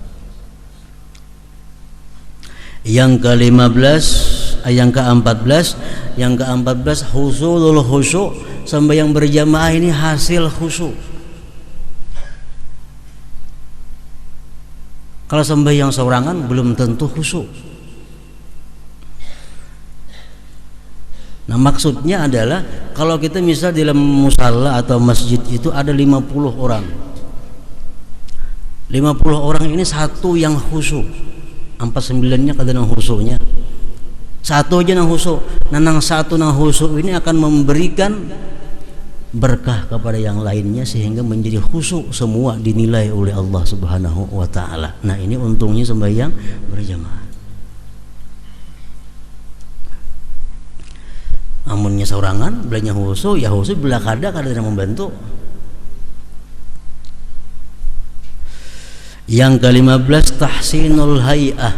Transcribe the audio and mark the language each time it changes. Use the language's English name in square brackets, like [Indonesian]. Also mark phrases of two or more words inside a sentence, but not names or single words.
[Indonesian] Yang ke-15, yang ke-14 [Arabic] حصول الخشوع. [Indonesian] Sembahyang berjamaah ini hasil khusyuk. [Banjar] Kalau sembahyang sorangan belum tentu khusyuk. [Indonesian] Nah, maksudnya adalah kalau kita misal di dalam musalla atau masjid itu ada 50 orang. 50 orang ini satu yang khusyuk. [Banjar] 49-nya kadang khusyuknya. Satu aja nang khusyuk. [Indonesian] Nah, nang satu nang khusyuk ini akan memberikan berkah kepada yang lainnya sehingga menjadi khusyuk semua dinilai oleh [Arabic] الله سبحانه وتعالى. [Banjar] Nah, ini untungnya sembahyang berjamaah. Amunnya sorangan belanya khusyuk, ya khusyuk bila kada membantu. [Indonesian] Yang ke-15 [Arabic] تحسين الهيئة.